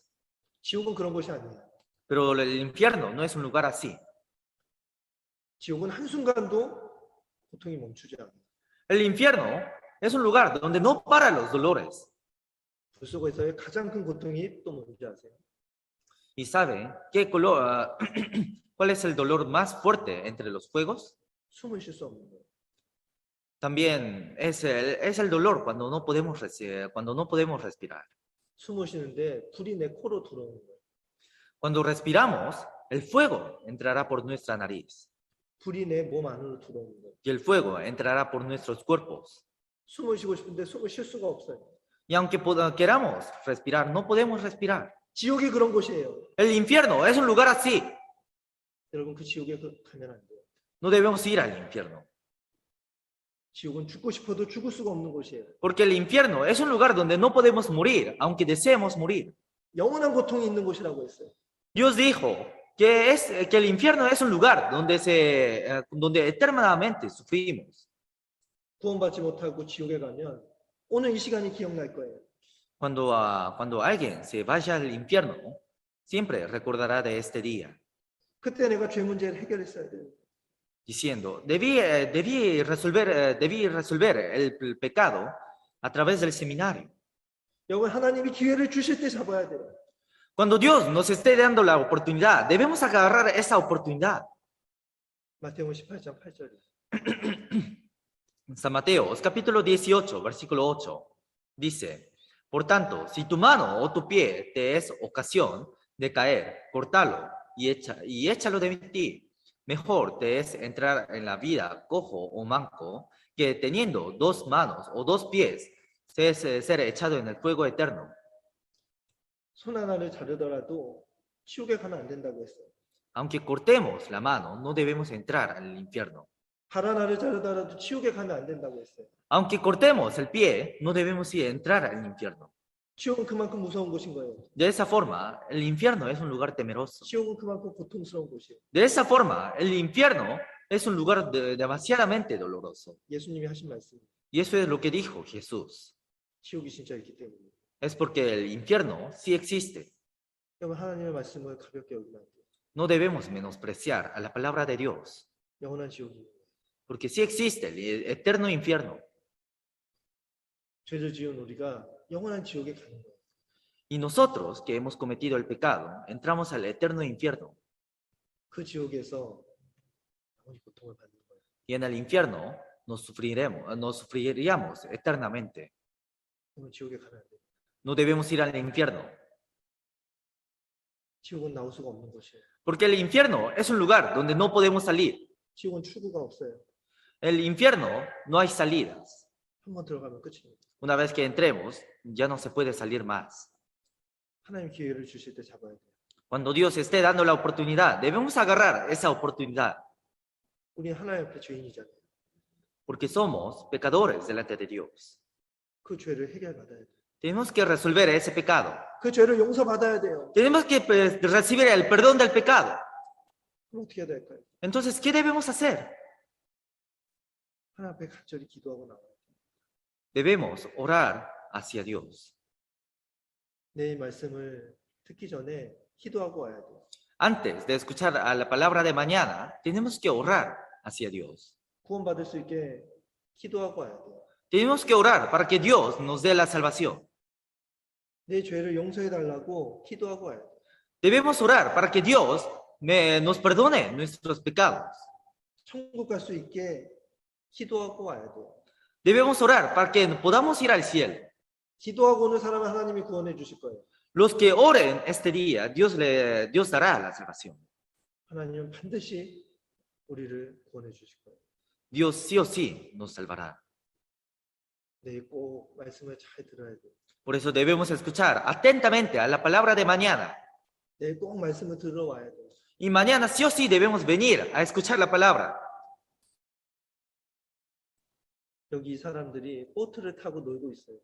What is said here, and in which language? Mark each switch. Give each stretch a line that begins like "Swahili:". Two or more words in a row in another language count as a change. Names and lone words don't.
Korean: 지옥은 그런 곳이 아니에요.
Spanish: Pero el infierno no es un lugar así.
Korean: 지옥은 한순간도 고통이 멈추지 않아요.
Spanish: El infierno es un lugar donde no paran los dolores.
Korean: 불 속에서의 가장 큰 고통이 또 뭔지 아세요?
Spanish: ¿Y saben cuál es el dolor más fuerte entre los fuegos?
Korean: 숨을 쉴 수 없는 거예요.
Spanish: También es el dolor cuando no podemos respirar.
Korean: 숨을 쉬는데 불이 내 코로 들어오는 거예요.
Spanish: Cuando respiramos, el fuego entrará por nuestra nariz
Korean: 불이 내 몸 안으로 들어오는 거예요.
Spanish: y el fuego entrará por nuestros cuerpos.
Korean: 숨을 쉬고 싶은데 숨을 쉴 수가 없어요.
Spanish: Y aunque queramos respirar, no podemos respirar.
Korean: 지옥이 그런 곳이에요.
Spanish: El infierno es un lugar así.
Korean: 여러분 그 지옥에 가면 안 돼요.
Spanish: No debemos ir al infierno.
Korean: 지옥은 죽고 싶어도 죽을 수가 없는 곳이에요.
Spanish: Porque el infierno es un lugar donde no podemos morir, aunque deseemos morir.
Korean: 영원한 고통이 있는 곳이라고 했어요.
Spanish: Dios dijo que el infierno es un lugar donde eternamente sufrimos.
Korean: 구원받지 못하고 지옥에 가면 오늘 이 시간이 기억날 거예요.
Spanish: Cuando alguien se vaya al infierno, siempre recordará de este día,
Korean: 그때 내가 죄 문제를 해결했어야 돼요.
Spanish: diciendo, debí resolver el pecado a través del seminario.
Korean: 여러분 하나님이 기회를 주실 때 잡아야 돼요.
Spanish: Cuando Dios nos esté dando la oportunidad, debemos agarrar esa oportunidad.
Korean: 마태복음 18장 8절이에요.
Spanish: San Mateo, capítulo 18, versículo 8, dice, por tanto, si tu mano o tu pie te es ocasión de caer, córtalo y échalo de ti. Mejor te es entrar en la vida cojo o manco que teniendo 2 manos o 2 pies ser echado en el fuego eterno.
Korean: 손 하나를 자르더라도 지옥에 가면 안 된다고 했어요.
Spanish: Aunque cortemos la mano, no debemos entrar al infierno.
Korean: 발 하나를 자르더라도 지옥에 가면 안 된다고 했어요.
Spanish: Aunque cortemos el pie, no debemos entrar al infierno.
Korean: 지옥은 그만큼 무서운 곳인 거예요.
Spanish: De esa forma, el infierno es un lugar temeroso.
Korean: 지옥은 그만큼 고통스러운 곳이에요.
Spanish: De esa forma, el infierno es un lugar demasiadamente doloroso.
Korean: 예수님이 하신 말씀.
Spanish: Y eso es lo que dijo Jesús.
Korean: 지옥이 진짜 있기 때문에.
Spanish: Es porque el infierno sí existe.
Korean: 여러분 하나님의 말씀을 가볍게 여기면 안 돼요.
Spanish: No debemos menospreciar a la palabra de Dios,
Korean: 영원한 지옥이.
Spanish: porque sí existe el eterno infierno.
Korean: 죄를 지은 우리가 영원한 지옥에 가는 거예요.
Spanish: Y nosotros, que hemos cometido el pecado, entramos al eterno infierno.
Korean: 그 지옥에서 영원히 고통을 받는 거예요.
Spanish: Y en el infierno nos sufriríamos eternamente.
Korean: 그러면 지옥에 가면 안 돼요.
Spanish: No debemos ir al infierno,
Korean: 지옥은 나올 수가 없는 곳이에요.
Spanish: porque el infierno es un lugar donde no podemos salir.
Korean: 지옥은 출구가 없어요.
Spanish: El infierno no hay salidas.
Korean: 한번 들어가면 끝입니다.
Spanish: Una vez que entremos, ya no se puede salir más.
Korean: 하나님 기회를 주실 때 잡아야 돼요.
Spanish: Cuando Dios esté dando la oportunidad, debemos agarrar esa oportunidad,
Korean: 우리는 하나님 앞에 죄인이잖아요.
Spanish: porque somos pecadores delante de Dios.
Korean: 그 죄를 해결받아야 돼요.
Spanish: Tenemos que resolver ese pecado.
Korean: 그 죄를 용서받아야 돼요.
Spanish: Tenemos que recibir el perdón del pecado.
Korean: 그럼 어떻게 해야 될까요?
Spanish: Entonces, ¿qué debemos hacer?
Korean: 하나님 앞에 간절히 기도하고 나와요.
Spanish: Debemos orar hacia Dios.
Korean: 내 말씀을 듣기 전에 기도하고 와야 돼요.
Spanish: Antes de escuchar a la palabra de mañana, tenemos que orar hacia Dios.
Korean: 구원받을 수 있게 기도하고 와야 돼요.
Spanish: Tenemos que orar para que Dios nos dé la salvación.
Korean: 내 죄를 용서해 달라고 기도하고 와야 돼요.
Spanish: Debemos orar para que Dios nos perdone nuestros pecados.
Korean: 천국 갈 수 있게 기도하고 와야 돼요.
Spanish: Debemos orar para que podamos ir al cielo.
Korean: 기도하고 오는 사람은 하나님이 구원해 주실 거예요.
Spanish: Los que oren este día, Dios dará la salvación.
Korean: 하나님은 반드시 우리를 구원해 주실 거예요.
Spanish: Dios sí o sí nos salvará.
Korean: 내일 꼭 말씀을 잘 들어야 돼요.
Spanish: Por eso debemos escuchar atentamente a la palabra de mañana.
Korean: 내일 꼭 말씀을 들어와야 돼요.
Spanish: Y mañana sí o sí debemos venir a escuchar la palabra.
Korean: 여기 이 사람들이 보트를 타고 놀고 있어요.